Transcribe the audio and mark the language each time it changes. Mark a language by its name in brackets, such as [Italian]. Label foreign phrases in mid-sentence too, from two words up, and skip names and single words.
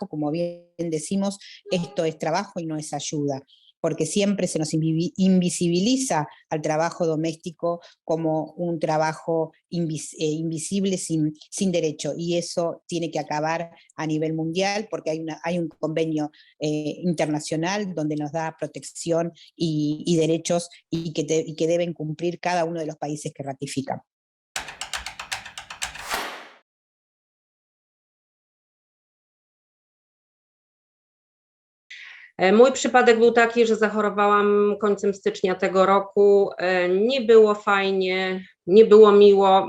[Spanish] Como bien decimos, esto es trabajo y no es ayuda, porque siempre se nos invisibiliza al trabajo doméstico como un trabajo invisible sin derecho, y eso tiene que acabar a nivel mundial, porque hay un convenio internacional donde nos da protección y derechos y que deben cumplir cada uno de los países que ratifican. [Polish] Mój przypadek był taki, że zachorowałam końcem stycznia tego roku. Nie było fajnie, nie było miło.